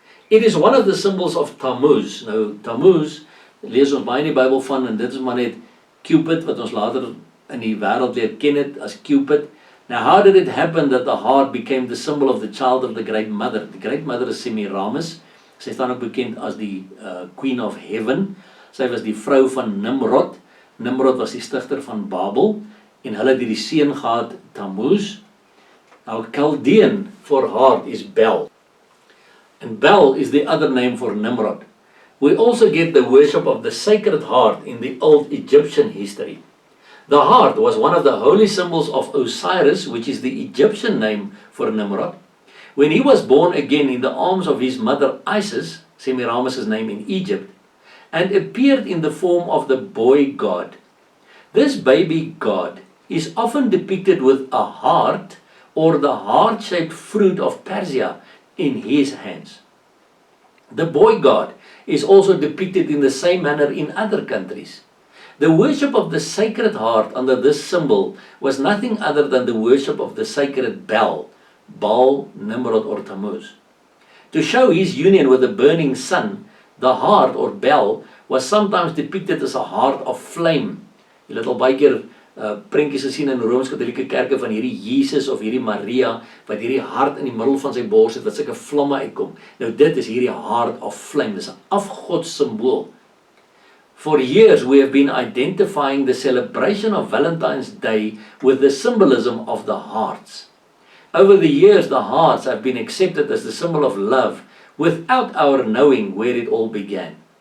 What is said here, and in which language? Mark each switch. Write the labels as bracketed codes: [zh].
[en] It is one of the symbols of Tammuz. [af] Nou, Tammuz, lees ons baie in die Bybel van, en dit is maar net Cupid, wat ons later in die wêreld leer ken het as Cupid. [en] Now, how did it happen that the heart became the symbol of the child of the great mother? The great mother is Semiramis. [af] Sy staan ook bekend as die Queen of Heaven. Sy was die vrou van Nimrod. Nimrod was die stigter van Babel. En hulle het die seun gehad, Tammuz. [en] Now, Chaldean for heart is Bel. And Bel is the other name for Nimrod. We also get the worship of the sacred heart in the old Egyptian history. The heart was one of the holy symbols of Osiris, which is the Egyptian name for Nimrod. When he was born again in the arms of his mother Isis, Semiramis' name in Egypt, and appeared in the form of the boy god. This baby god is often depicted with a heart or the heart-shaped fruit of Persia in his hands. The boy god is also depicted in the same manner in other countries. The worship of the sacred heart under this symbol was nothing other than the worship of the sacred Bel, Baal, Nimrod or Tammuz. To show his union with the burning sun, the heart or Bel was sometimes depicted as a heart of flame. [af] Jy het al baie keer prentjies gesien in Rooms-Katholieke kerke van hierdie Jesus of hierdie Maria, wat hierdie hart in die middel van sy bors het, wat sulke vlamme uitkom. Nou dit is hierdie [en] heart of flame, [af] dit is 'n afgodssymbool. [en] For years we have been identifying the celebration of Valentine's Day with the symbolism of the hearts. Over the years, the hearts have been accepted as the symbol of love without our knowing where it all began.